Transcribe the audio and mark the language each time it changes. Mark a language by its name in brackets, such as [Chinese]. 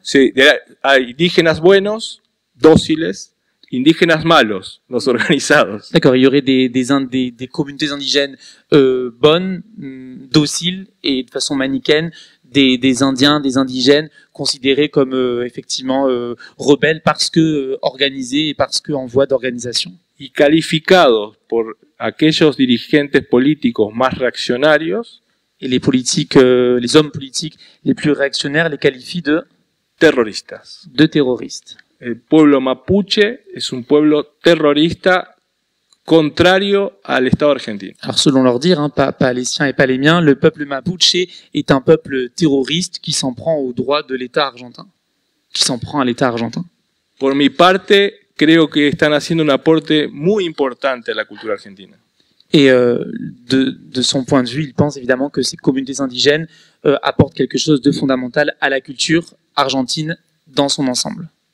[Spanish] Sí, hay indígenas buenos, dóciles, indígenas malos, los organizados. [French] D'accord, il y aurait des communautés indigènes bonnes, dociles et de façon manichéenne, des Indiens, des indigènes considérés comme effectivement rebelles parce que organisés et parce que en voie d'organisation. [Spanish] Y calificados por aquellos dirigentes políticos más reaccionarios, [French] Et les hommes politiques les plus réactionnaires les qualifient [Spanish] terroristas. [French] de terroristes. [Spanish] El pueblo mapuche es un pueblo terrorista contrario al Estado argentino. [French] Alors selon leur dire, pas les siens et pas les miens, le peuple mapuche est un peuple terroriste qui s'en prend aux droits de l'État argentin, qui s'en prend à l'État argentin. [Spanish] Por mi parte, creo que están haciendo un aporte muy importante a la cultura argentina. [French] Et de son point de vue, il pense évidemment que ces communautés indigènes apportent quelque chose de fondamental à la culture argentine dans son ensemble.